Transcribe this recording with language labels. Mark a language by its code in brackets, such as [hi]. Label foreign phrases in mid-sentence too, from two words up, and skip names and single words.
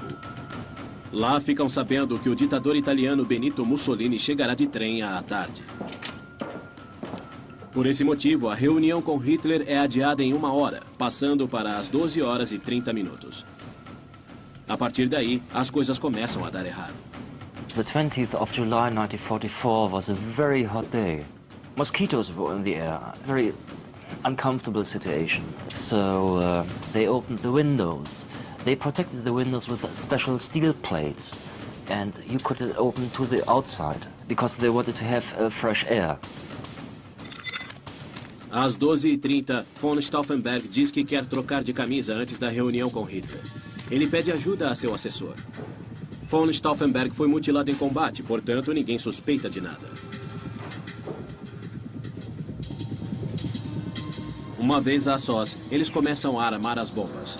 [pt] Lá ficam sabendo que o ditador italiano Benito Mussolini chegará de trem à tarde. Por esse motivo, a reunião com Hitler é adiada em 1 hora, passando para as 12h30. A partir daí, as coisas começam a dar errado. [en] The 20th of July 1944 was a very hot day. Mosquitoes were in the air, very uncomfortable situation. So they opened the windows. They protected the windows with special steel plates, and you could open to the outside because they wanted to have fresh air. [pt] Às 12h30, von Stauffenberg diz que quer trocar de camisa antes da reunião com Hitler. Ele pede ajuda a seu assessor. Von Stauffenberg foi mutilado em combate, portanto, ninguém suspeita de nada. Uma vez a sós, eles começam a armar as bombas.